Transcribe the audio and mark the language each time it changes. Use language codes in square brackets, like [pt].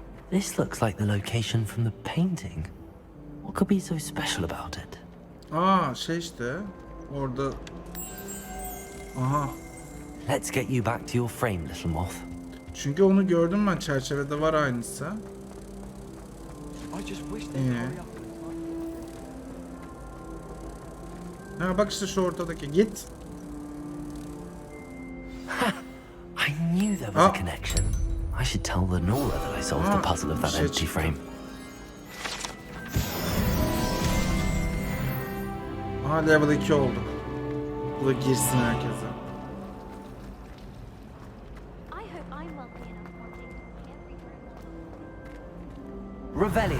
[en] This looks like the location from the painting. What could be so special about it? [tr] Şey işte. Orada... Aha. [en] Let's get you back to your frame, little moth. [tr] Çünkü onu gördüm ben, çerçevede var aynısı. Ha bak işte şu ortadaki, git. [en] I knew there was a connection. I should tell Lenora that I solved the puzzle of that Shit. empty frame. [tr] Level 2 oldu. Bu da girsin herkese. [en] I hope I'm wealthy enough one day to see every room.